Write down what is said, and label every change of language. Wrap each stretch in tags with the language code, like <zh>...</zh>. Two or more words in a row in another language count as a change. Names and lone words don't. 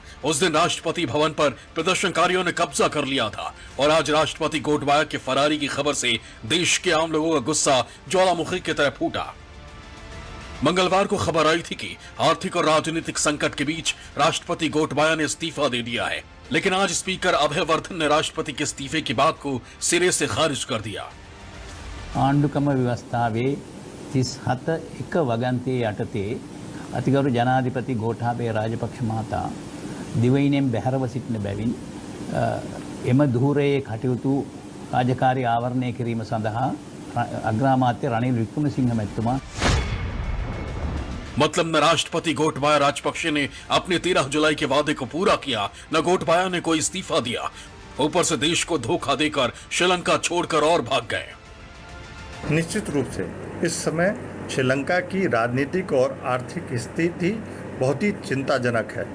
<hi>उस दिन राष्ट्रपति भवन पर प्रदर्शनकारियों ने कब्जा कर लिया था और आज राष्ट्रपति गोटबाया के फरारी की खबर से देश के आम लोगों का गुस्सा ज्वालामुखी की तरह फूटा। मंगलवार को खबर आई थी कि आर्थिक और राजनीतिक संकट के बीच राष्ट्रपति गोटबाया ने इस्तीफा दे दिया है। लेकिन आज स्पीकर अभयवर्धन ने राष्ट्रपति के इस्तीफे की बात को सिरे से खारिज कर दिया।</hi> <si>ආණ්ඩුක්‍රම ව්‍යවස්ථාවේ 37 එක වගන්තියේ යටතේ අතිගරු ජනාධිපති ගෝඨාභය රාජපක්ෂ මහතා දිවයිනෙන් බැහැරව සිටින බැවින් එම ධූරයේ කටයුතු රාජකාරී ආවරණය කිරීම සඳහා අග්‍රාමාත්‍ය රනිල් වික්‍රමසිංහ මැතිතුමා</si> <hi>मतलब न राष्ट्रपति गोटबाया राजपक्षे ने अपने 13 जुलाई के वादे को पूरा किया, न गोटबाया ने कोई इस्तीफा दिया। ऊपर से देश को धोखा देकर श्रीलंका छोड़कर और भाग गए। निश्चित रूप से इस समय श्रीलंका की राजनीतिक और आर्थिक स्थिति बहुत ही चिंताजनक है।</hi>